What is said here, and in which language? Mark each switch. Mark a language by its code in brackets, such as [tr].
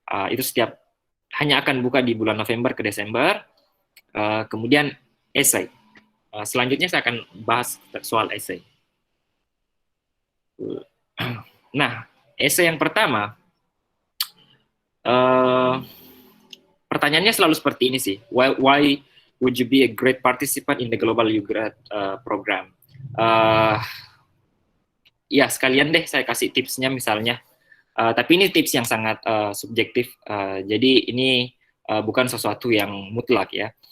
[id] Itu hanya akan buka di bulan November ke Desember. Kemudian essay. Selanjutnya saya akan bahas soal essay. Nah, essay yang pertama, pertanyaannya selalu seperti ini sih. [en] Why would you be a great participant in the Global YouGrad program? [id] Ya, sekalian deh saya kasih tipsnya misalnya. Tapi ini tips yang sangat subjektif. Jadi ini bukan sesuatu yang mutlak ya.